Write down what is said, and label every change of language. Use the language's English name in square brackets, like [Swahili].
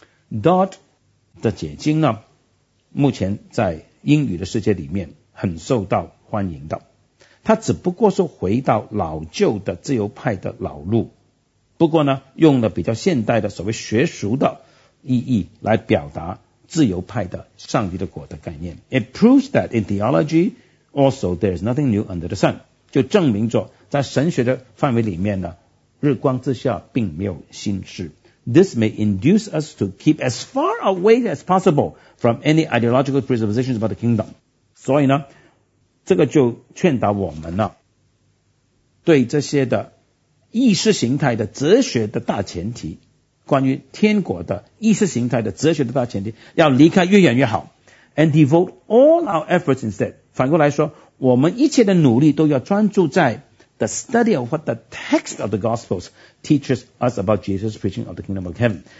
[Chinese] Dot 的解经呢，目前在英语的世界里面很受到欢迎的。它只不过是回到老旧的自由派的老路，不过呢，用了比较现代的所谓学术的意义来表达自由派的上帝的国的概念。 [English] It proves that in theology, also there is nothing new under the sun. [Chinese] 就证明着在神学的范围里面呢，日光之下并没有新事。 [English] This may induce us to keep as far away as possible from any ideological presuppositions about the kingdom. [Chinese] 所以呢，这个就劝导我们了，对这些的意识形态的哲学的大前提，关于天国的意识形态的哲学的大前提，要离开越远越好。 [English] And devote all our efforts instead. [Chinese] 反过来说，我们一切的努力都要专注在 [English] the study of what the text of the Gospels teaches us about Jesus preaching of the kingdom of heaven.